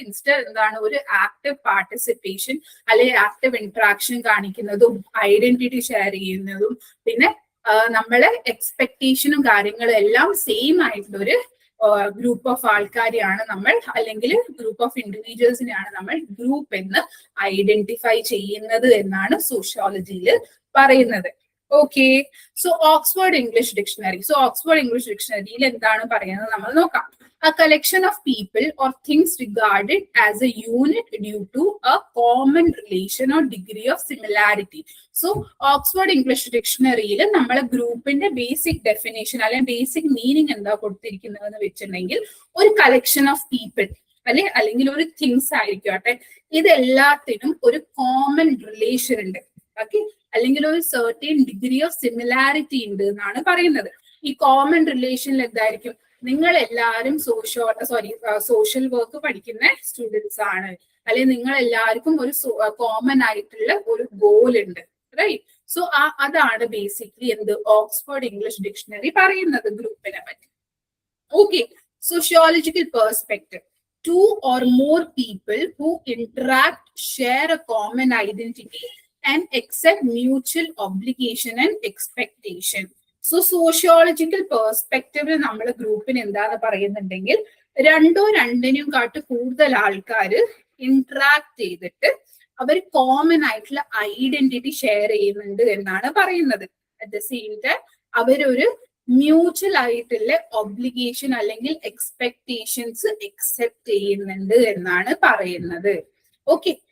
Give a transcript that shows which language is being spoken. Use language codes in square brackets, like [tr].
[ml] Instead എന്താണ്, ഒരു active participation അല്ലെങ്കിൽ ആക്റ്റീവ് ഇന്ററാക്ഷൻ കാണിക്കുന്നതും ഐഡന്റിറ്റി ഷെയർ ചെയ്യുന്നതും പിന്നെ നമ്മളെ എക്സ്പെക്ടേഷനും കാര്യങ്ങളും എല്ലാം സെയിം ആയിട്ടുള്ള ഒരു ഗ്രൂപ്പ് ഓഫ് ആൾക്കാരെയാണ് നമ്മൾ, അല്ലെങ്കിൽ ഗ്രൂപ്പ് ഓഫ് ഇൻഡിവിജ്വൽസിനെയാണ് നമ്മൾ ഗ്രൂപ്പ് എന്ന് ഐഡന്റിഫൈ ചെയ്യുന്നത് എന്നാണ് സോഷ്യോളജിയിൽ പറയുന്നത്. ഓക്കെ. സോ ഓക്സ്ഫോർഡ് ഇംഗ്ലീഷ് ഡിക്ഷണറിയിൽ എന്താണ് പറയുന്നത് നമ്മൾ നോക്കാം. [en] A collection of people or things regarded as a unit due to a common relation or degree of similarity. [ml] So, Oxford English Dictionary-യിൽ നമ്മളെ ഗ്രൂപ്പിന്റെ ബേസിക് ഡെഫിനേഷൻ അല്ലെങ്കിൽ ബേസിക് മീനിങ് എന്താ കൊടുത്തിരിക്കുന്നതെന്ന് വെച്ചിട്ടുണ്ടെങ്കിൽ ഒരു കളക്ഷൻ ഓഫ് പീപ്പിൾ അല്ലെങ്കിൽ ഒരു തിങ്സ് ആയിരിക്കട്ടെ, ഇതെല്ലാത്തിനും ഒരു കോമൺ റിലേഷൻ ഉണ്ട്. ഓക്കെ. അല്ലെങ്കിൽ ഒരു സർട്ടൻ ഡിഗ്രി ഓഫ് സിമിലാരിറ്റി ഉണ്ട് എന്നാണ് പറയുന്നത്. ഈ കോമൺ റിലേഷനിൽ എന്തായിരിക്കും, നിങ്ങൾ എല്ലാവരും സോഷ്യൽ വർക്ക് പഠിക്കുന്ന സ്റ്റുഡൻസ് ആണ്, അല്ലെങ്കിൽ നിങ്ങൾ എല്ലാവർക്കും ഒരു കോമൺ ആയിട്ടുള്ള ഒരു ഗോൾ ഉണ്ട്. റൈറ്റ്. സോ അതാണ് ബേസിക്കലി എന്ത് ഓക്സ്ഫോർഡ് ഇംഗ്ലീഷ് ഡിക്ഷണറി പറയുന്നത് ഗ്രൂപ്പിനെ പറ്റി. Okay. Sociological perspective. [en] Two or more people who interact, share a common identity and accept mutual obligation and expectation. [ml] So sociological പെർസ്പെക്റ്റീവിൽ നമ്മൾ ഗ്രൂപ്പിന് എന്താന്ന് പറയുന്നുണ്ടെങ്കിൽ രണ്ടിനും കൂടുതൽ ആൾക്കാർ ഇന്ററാക്ട് ചെയ്തിട്ട് അവർ കോമൺ ആയിട്ടുള്ള ഐഡന്റിറ്റി ഷെയർ ചെയ്യുന്നുണ്ട് എന്നാണ് പറയുന്നത്. [en] at the same time [ml] അവരൊരു മ്യൂച്വൽ ആയിട്ടുള്ള ഒബ്ലിഗേഷൻ അല്ലെങ്കിൽ എക്സ്പെക്ടേഷൻസ് അക്സെപ്റ്റ് ചെയ്യുന്നുണ്ട് എന്നാണ് പറയുന്നത്. ഓക്കെ.